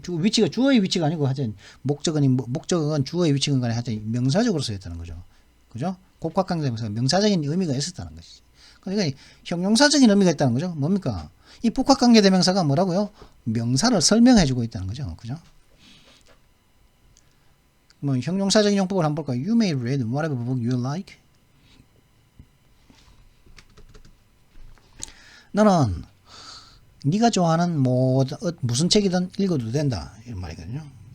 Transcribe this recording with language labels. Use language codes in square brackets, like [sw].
[ko] 위치가 주어의 위치가 아니고 하여튼 목적은 주어의 위치건 간에 하여튼 명사적으로 쓰였다는 거죠. 그죠? 복합관계대명사가 명사적인 의미가 있었다는 것이지. 그러니까 형용사적인 의미가 있다는 거죠. 뭡니까? 이 복합관계대명사가 뭐라고요? 명사를 설명해주고 있다는 거죠. 그죠? 뭐 형용사적인 용법을 한번 볼까요? [en] You may read whatever book you like. [ko] 너는 네가 좋아하는 무슨 책이든 읽어도 된다 이런 말이거든요.